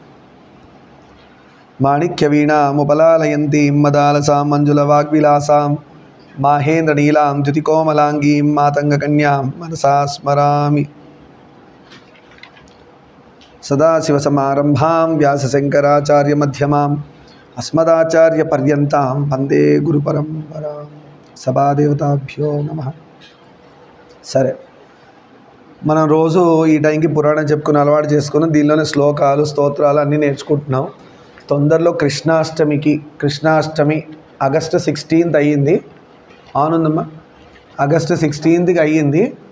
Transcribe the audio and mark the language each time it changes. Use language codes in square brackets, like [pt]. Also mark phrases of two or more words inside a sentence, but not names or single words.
[sa] माणिक्यवीणामुपलालयन्तीं मदालसां मञ्जुलवाग्विलासां माहेन्द्रनीलां द्युतिकोमलाङ्गीं मातङ्गकन्यां मनसा स्मरामि। सदाशिवसमारम्भां व्यासशङ्कराचार्यमध्यमाम् अस्मदाचार्यपर्यन्तां वन्दे गुरुपरम्परां। सभादेवताभ्यो नमः। [te] సరే, మనం రోజు ఈ టైంకి పురాణం చెప్పుకుని అలవాటు చేసుకుని దీనిలోనే శ్లోకాలు స్తోత్రాలు అన్నీ నేర్చుకుంటున్నాం. తొందరలో కృష్ణాష్టమి ఆగస్టు 16th అయ్యింది. అవునుందమ్మా, ఆగస్టు 16th అయ్యింది.